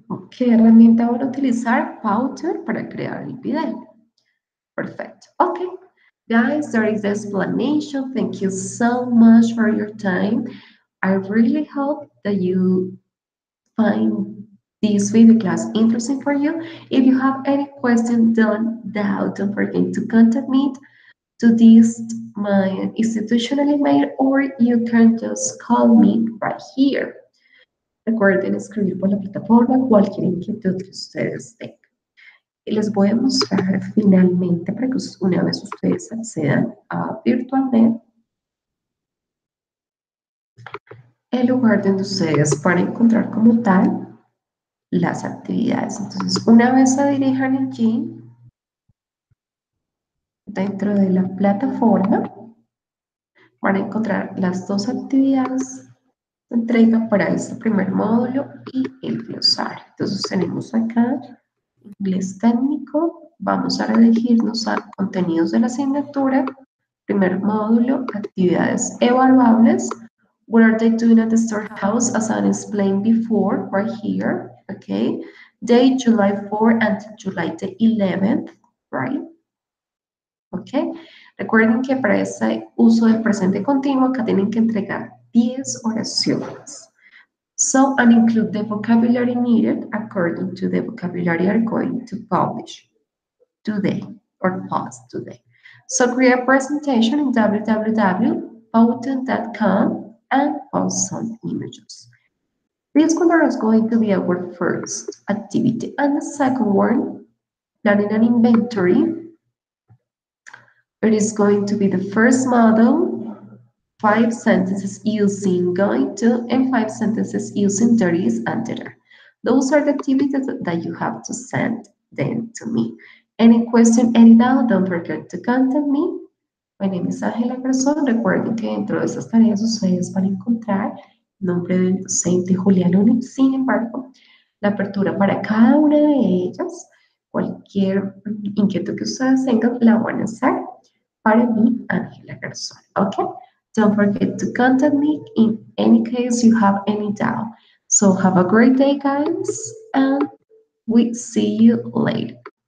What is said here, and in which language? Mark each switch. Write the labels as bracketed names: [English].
[Spanish] ¿Qué herramienta van a utilizar? Powtoon para crear el video. Perfecto. Ok. [English] Guys, there is the explanation. Thank you so much for your time. I really hope that you find this video class interesting for you. If you have any questions, don't forget to contact me to this my institutional email, or you can just call me right here. [Spanish] Recuerden escribir por la plataforma cualquier inquietud que ustedes tengan. Les voy a mostrar finalmente, para que una vez ustedes accedan a VirtualNet, el lugar donde ustedes van a encontrar como tal las actividades. Entonces, una vez se dirijan allí, dentro de la plataforma, van a encontrar las dos actividades de entrega para este primer módulo y el glosario. Entonces, tenemos acá Inglés técnico, vamos a dirigirnos a contenidos de la asignatura, primer módulo, actividades evaluables. [English] What are they doing at the storehouse? As I explained before, right here, okay? Date July 4 until July the 11th, right? Okay. [Spanish] Recuerden que para ese uso del presente continuo, acá tienen que entregar 10 oraciones. [English] So, and include the vocabulary needed according to the vocabulary are going to publish today or post today. So, create a presentation in www.powtoon.com and post some images. This one is going to be our first activity. And the second one, planning an inventory. It is going to be the first model, 5 sentences using going to, and 5 sentences using there is and there are. Those are the activities that you have to send them to me. Any question, any doubt, don't forget to contact me. My name is Ángela Garzón. [Spanish] Recuerden que dentro de estas tareas ustedes van a encontrar el nombre del docente Julián Uni. Sin embargo, la apertura para cada una de ellas, cualquier inquietud que ustedes tengan, la van a hacer para mí, Ángela Garzón. [English] Okay? Don't forget to contact me in any case you have any doubt. So have a great day, guys, and we see you later.